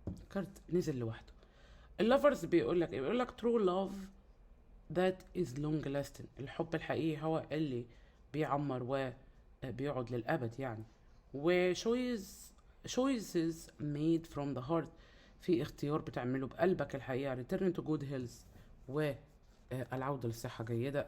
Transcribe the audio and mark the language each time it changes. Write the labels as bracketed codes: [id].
[ar] كارت نزل لوحده. اللافرز بيقول لك ايه؟ بيقول لك [en] true love that is long lasting. [ar] الحب الحقيقي هو اللي بيعمر وبيقعد للأبد يعني. [en] و choices made from the heart. [ar] في اختيار بتعمله بقلبك الحقيقة. [en] return to good health [ar] والعودة لصحة جيدة.